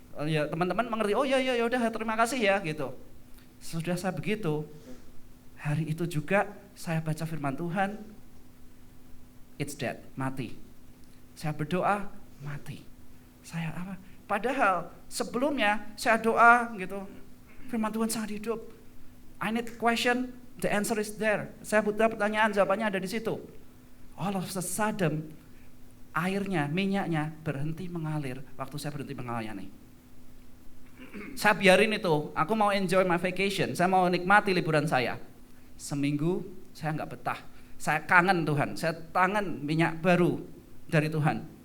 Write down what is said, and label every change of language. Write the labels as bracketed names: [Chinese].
[Indonesian] Ya teman-teman mengerti, oh ya udah terima kasih ya gitu. Sudah saya begitu, hari itu juga saya baca firman Tuhan, [English] it's dead, [Indonesian] mati. Saya berdoa, mati. Saya apa? Padahal sebelumnya saya doa gitu, firman Tuhan sangat hidup. [English] I need question, the answer is there. [Indonesian] Saya butuh pertanyaan, jawabannya ada di situ. [English] All of a sudden, [Indonesian] airnya, minyaknya berhenti mengalir waktu saya berhenti melayani. Saya biarin itu, aku mau [English] enjoy my vacation, [Indonesian] saya mau nikmati liburan saya. Seminggu saya nggak betah, saya kangen Tuhan, saya kangen minyak baru dari Tuhan.